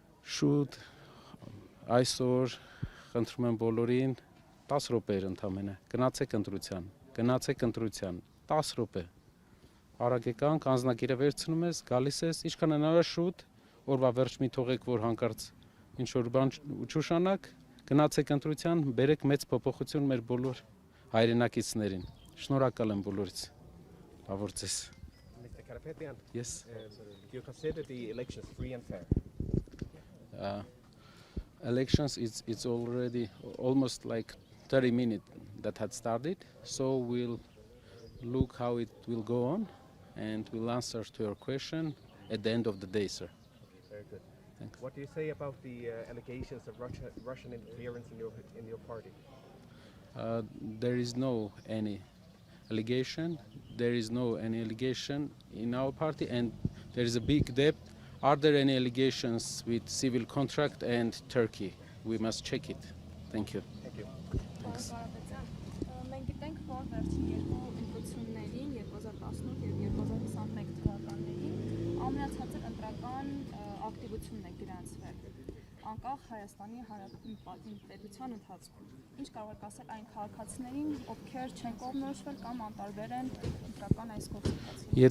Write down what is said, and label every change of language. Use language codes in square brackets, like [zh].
[hy] Շուտ այսօր խնդրում եմ բոլորին 10 րոպեեր ընդամենը գնացեք ընտրության 10 րոպե արագ եկանք անձնակիրը վերցնում ես գալիս ես ինչքան հնարավոր շուտ օրվա վերջ մի թողեք որ հանկարծ ինչ որ բան չուշանակ գնացեք ընտրության բերեք մեծ փոփոխություն մեր բոլոր հայրենակիցներին շնորհակալ եմ բոլորից լավ օր ձեզ [en] Mr. Karapetyan, yes do you consider the elections free and fair? Elections it's already almost like 30 minutes that had started, so we'll look how it will go on and we'll answer to your question at the end of the day, sir. Very good. Thanks. What do you say about the allegations of Russian interference in your party? There is no any allegation. There is no any allegation in our party, and there is a big debt. Are there any allegations with civil contract and Turkey? We must check it. Thank you. Thank you. Thanks. [hy] Մենք գիտենք, որ վերջին երկու ընտրություններին 2018 եւ 2021 թվականներին ամենացածր ընտրական ակտիվությունն է գրանցվել անկախ Հայաստանի Հանրապետության պետության ընթացքում։ Ինչ կարող եք ասել այն քաղաքացիներին, ովքեր չեն կողմնորոշվել կամ անտարբեր են ընտրական այս գործընթացին։